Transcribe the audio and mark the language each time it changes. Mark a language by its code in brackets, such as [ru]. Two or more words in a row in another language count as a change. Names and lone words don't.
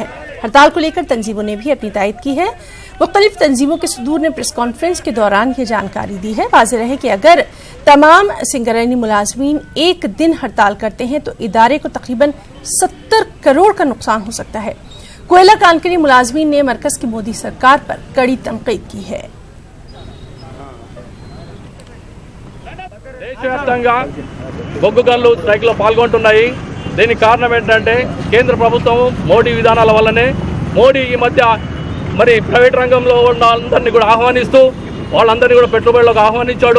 [ur] ہڑتال کو لے کر تنظیموں نے بھی اپنی تائید کی ہے. مختلف تنظیموں کے صدور نے [en] press conference [ur] کے دوران یہ جانکاری دی ہے. واضح رہے کہ اگر تمام سنگرینی ملازمین ایک دن ہڑتال کرتے ہیں تو ادارے کو تقریباً 70 کروڑ کا نقصان ہو سکتا ہے. کوئلہ کانکنی ملازمین نے مرکز کی مودی سرکار پر کڑی تنقید کی ہے. [te] దేశవ్యాప్తంగా బొగ్గు గనులు స్ట్రైక్లో పాల్గొంటున్నాయి. దీనికి కారణం ఏంటంటే కేంద్ర ప్రభుత్వం మోడీ విధానాల వల్లనే. మోడీ ఈ మధ్య మరి ప్రైవేట్ రంగంలో ఉన్న అందరినీ కూడా ఆహ్వానిస్తూ వాళ్ళందరినీ కూడా పెట్టుబడులకు ఆహ్వానించాడు.